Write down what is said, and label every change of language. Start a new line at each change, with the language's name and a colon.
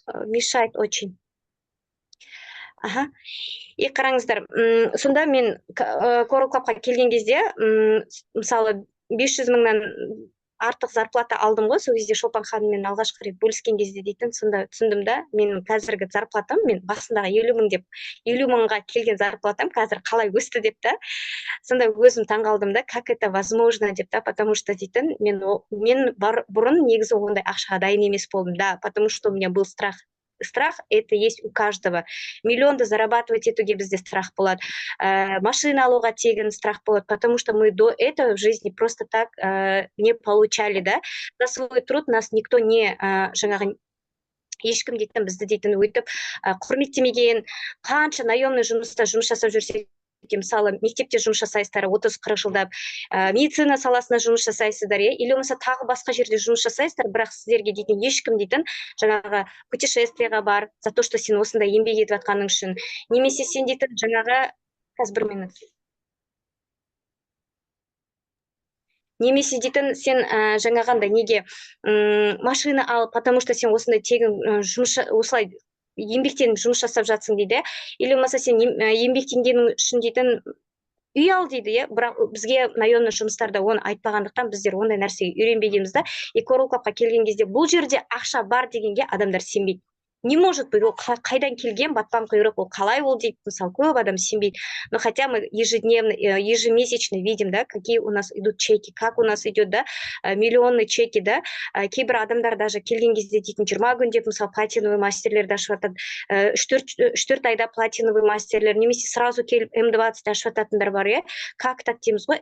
Russian: Мешает очень.
Kazakh: Аха. И қараңыздар, сонда мен Coral Clubқа келген кезде, мысалы 500 мыңнан артық зарплата алдым ғой, сол кезде Шолпан ханыммен алғашқы рет бөліскен кезде дейтін, сонда түсіндім да, менің қазіргі зарплатам, мен басындағы 50 мыңға келген зарплатам қазір қалай өсті деп та. Сонда өзім таңғалдым да,
Russian: как это возможно
Kazakh: деп та, потому что дейтін, мен бұрын негізі ондай ақшаға дайын емес болдым, да,
Russian: потому что у меня был страх. Страх это есть у каждого.
Kazakh: Миллионды зарабатывать етуге бізде страх болады. Машина алуға тегін страх болады,
Russian: потому что мы до этого в жизни просто так не получали, да. За свой труд нас никто не
Kazakh: жаңағы ешкім дейтін бізді дейтін өйтіп құрметтемеген, қанша наемный жұмыста жұмыс жасап жүрсек, мысалы мектепте жұмыс жасайсыздар 30-40 жылдап, медицина саласында жұмыс жасайсыздар, или болмаса тағы басқа жерде жұмыс жасайсыздар, бірақ сіздерге дейтін ешкім дейтін жаңағы путешествиеға бар,
Russian: за то, что
Kazakh: сен осында еңбек етіп жатқаның үшін, немесе сен дейтін жаңағы қазір 1 минут. Немесе дейтін сен жаңағанда неге машина ал,
Russian: потому что
Kazakh: сен осындай тегін жұмыс осылай еңбектеніп жұмыс жасап жатсың дейді, или болмаса сен еңбектенгенің үшін дейтін үй ал дейді, бірақ бізге наемный жұмыстарда оны айтпағандықтан біздер ондай нәрсеге үйренбегенбіз да. И Coral Clubқа келген кезде бұл жерде ақша бар дегенге адамдар сенбейді.
Russian: Не может быть,
Kazakh: ол қайдан келген батпан құйрық, ол қалай ол дейді, мысалы көп адам сенбейді.
Russian: Но хотя мы ежемесячно видим, да, какие у нас идут чеки, как у нас идет, да, миллионный чеки, да.
Kazakh: Кейбір адамдар даже келген кезде дейтін 20 күн деп, мысалы платиновый мастерлерді ашып жатады, 3-4 айда платиновый мастерлер, немесе сразу келіп М20 ашып жататындар бар, е.
Russian: Как так
Kazakh: дейміз ғой?